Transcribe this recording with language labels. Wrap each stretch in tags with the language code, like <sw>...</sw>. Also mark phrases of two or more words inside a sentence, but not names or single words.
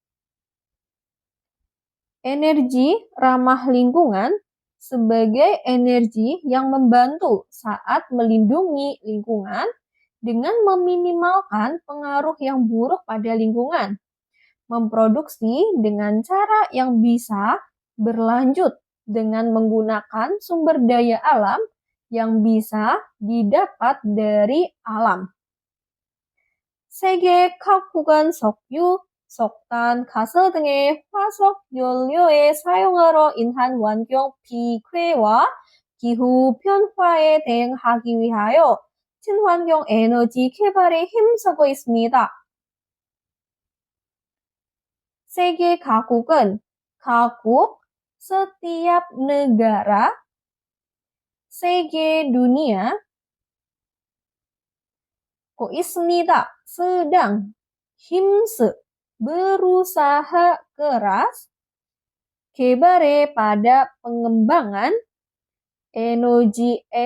<id>Energi ramah lingkungan sebagai energi yang membantu saat melindungi lingkungan dengan meminimalkan pengaruh yang buruk pada lingkungan. Memproduksi dengan cara yang bisa berlanjut dengan menggunakan sumber daya alam yang bisa didapat dari alam.</id> <ko>세계 각국은 석유, 석탄, 가스 등의 화석 연료의 사용으로 인한 환경 피해와 기후 변화에 대응하기 위하여 친환경 에너지 개발에 힘쓰고 있습니다. 세계 각국은 각국,</ko> <id>setiap negara, 세계 dunia, 있습니다. sedang, 힘쓰, berusaha keras, 개발에 pada pengembangan, energi,</id>